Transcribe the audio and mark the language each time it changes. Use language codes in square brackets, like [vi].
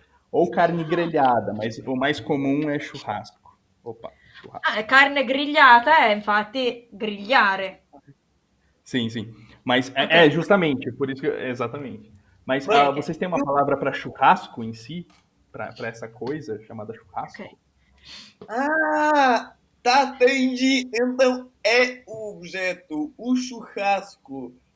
[pt] Ou carne grelhada, mas o mais comum é churrasco. Opa, churrasco. [it] Carne grigliata è infatti grigliare. [pt] Sim, sim. Mas Ok. justamente, por isso que. Exatamente. Mas Mas- vocês têm uma palavra para churrasco em si? Para essa coisa chamada churrasco? Ok. Entendi. Então é o objeto, o churrasco.